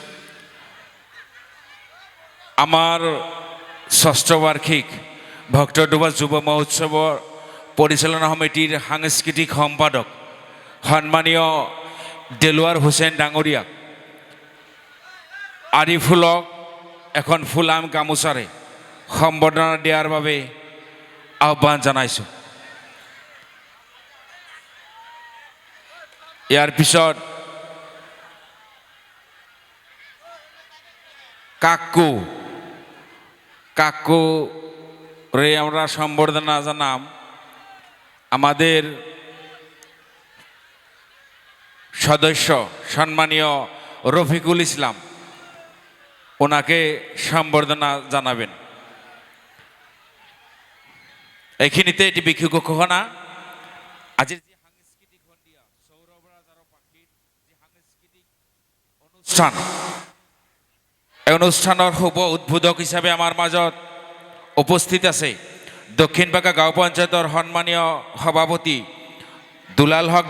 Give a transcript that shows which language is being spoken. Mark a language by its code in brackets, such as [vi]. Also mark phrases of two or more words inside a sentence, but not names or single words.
[as] আমাৰ ষষ্ঠ বাৰ্ষিক ভক্তডোবা যুৱ মহোৎসৱৰ পৰিচালনা সমিতিৰ সাংস্কৃতিক সম্পাদক সন্মানীয় দেলোৱাৰ হুছেইন ডাঙৰীয়াক আৰিফুলক এখন ফুলাম গামোচাৰে সম্বৰ্ধনা দিয়াৰ বাবে আহ্বান জনাইছোঁ। ইয়াৰ পিছত [bn] কাকুরে আমরা সম্বর্ধনা জানাম। আমাদের সদস্য সম্মানীয় রফিকুল ইসলাম ওনাকে সম্বর্ধনা জানাবেন। [as] এইখিনিতে এটি বিক্ষুব্ধ ঘোষণা। আজির যে সাংস্কৃতিক সন্ধিয়া সৌৰভৰাজ আৰু পাখিৰ যে সাংস্কৃতিক অনুষ্ঠান, এই অনুষ্ঠানৰ শুভ উদ্বোধক হিচাপে আমাৰ মাজত উপস্থিত আছে দক্ষিণ বাঁকা গাঁও পঞ্চায়তৰ সন্মানীয় সভাপতি দুলাল হক